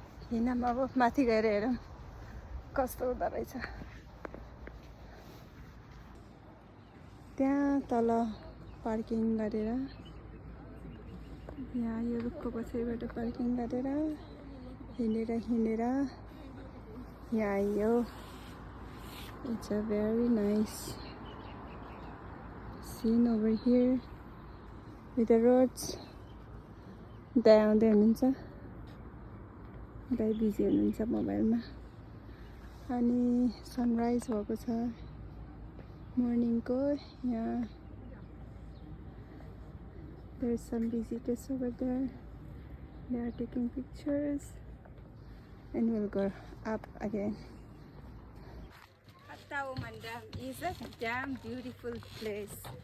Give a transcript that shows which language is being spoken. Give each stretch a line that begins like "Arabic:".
Nepali: हिँडम अब माथि गएर हेरौँ कस्तो हुँदो रहेछ. त्यहाँ तल पार्किङ गरेर यहाँ यो रुखको पछाडिबाट पार्किङ गरेर हिँडेर यहाँ आइयो.
English: It's a very nice scene over here with the roads.
Nepali: दाइ आउँदै हुनुहुन्छ. दाइ बिजी हुनुहुन्छ मोबाइलमा. अनि सनराइज भएको छ मर्निङको.
English: यहाँ there's some visitors over there. They are taking pictures and we'll go up again. Attauman Dam is a damn beautiful place.